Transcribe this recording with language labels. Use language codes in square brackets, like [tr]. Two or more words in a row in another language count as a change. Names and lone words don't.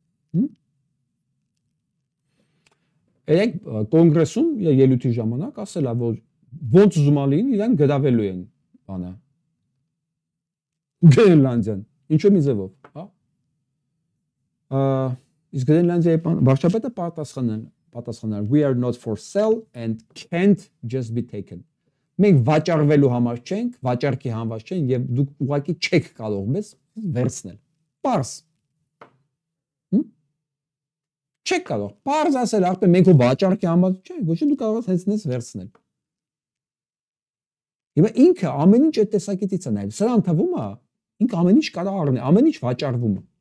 [hy] Երեք կոնգրեսում ելույթի ժամանակ ասելա, որ ոնց ուզում ալին իրան գրավելու են բանը։ Գրենլանդիան, ինչու մի ձևով, հա։ Իսկ Գրենլանդիայի վարչապետը պատասխանել [en] we are not for sale and can't just be taken։ [hy] Մենք վաճառվելու համար չենք, վաճառքի համար չենք եւ դուք ուղղակի չեք կարող մեզ վերցնել։ Պարզ։ Չեք կարող։ Պարզ ասել, ախպեր մենք ու վաճառքի համար չենք, ոչ դու կարող ես հենց նես վերցնել։ Հիմա ինքը ամեն ինչ այդ տեսակետից է նայում։ Սրան թվում է, ինքը ամեն ինչ կարող առնի, ամեն ինչ վաճառվում է։